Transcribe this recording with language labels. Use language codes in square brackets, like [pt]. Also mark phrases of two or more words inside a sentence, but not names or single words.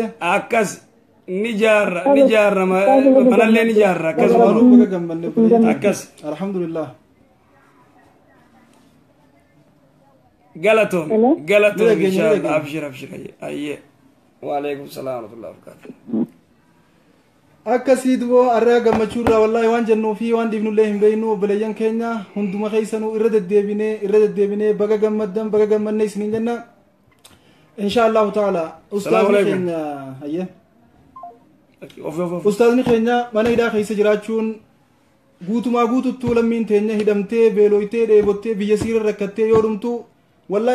[om] akkas ni jaarra manallee ni jaarra akkas waanuu baga gammanne akkas alhamdulillah [ar] galatoon إن شاء الله أبشر hayyee وعليكم السلام ورحمة الله وبركاته [om] akkasii duboo arraa gammachuurraa wallaahi waan jennuu fi waan dhiibnullee hin beeynu obboleeyyan keenya hunduma keessanuu irra deddeebinee baga gammaddan baga gammanne isiniin jenna [ar] إن شاء الله تعالى [om] ustaazni keenya hayyee ustaazni keenya mana hidhaa keessa jiraachuun guutumaa guututtuu lammiin teenya hidhamtee beelooytee dheebottee biyya siira rakkattee yoo dhumtu wallaahi